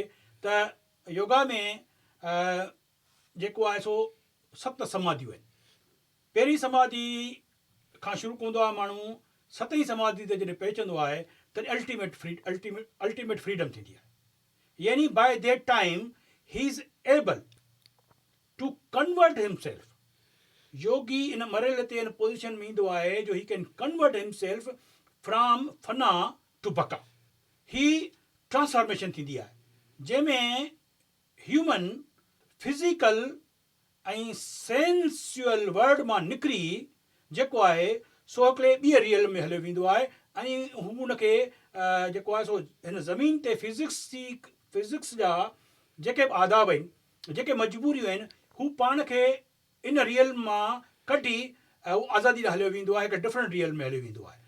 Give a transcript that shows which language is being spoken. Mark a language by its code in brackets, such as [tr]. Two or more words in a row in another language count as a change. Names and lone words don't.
[sd] त योगा में जेको आहे सो 7 समाधियूं आहिनि। पहिरीं समाधि खां शुरू कंदो आहे माण्हू, 7हीं समाधि ते जॾहिं पहुचंदो आहे त [en] ultimate freedom [sd] थींदी आहे। [en] यानी by that time he is able to convert himself. [sd] योगी इन मरहले ते इन पोज़ीशन में ईंदो आहे जो [en] he can convert himself from fana to baqa. [sd] ही ट्रांसफॉर्मेशन थींदी आहे जंहिंमें [en] human physical [sd] ऐं सेंसुअल वर्ड मां निकिरी जेको आहे सो हिकिड़े ॿिए रियल में हलियो वेंदो आहे, ऐं हू हुनखे जेको आहे सो हिन ज़मीन ते फिज़िक्स जा जेके बि आदाब आहिनि, जेके मजबूरियूं आहिनि, हू पाण खे इन रियल मां कढी हू आज़ादी ॾांहुं हलियो वेंदो आहे, हिकु [en] different realm [sd] में हलियो वेंदो आहे।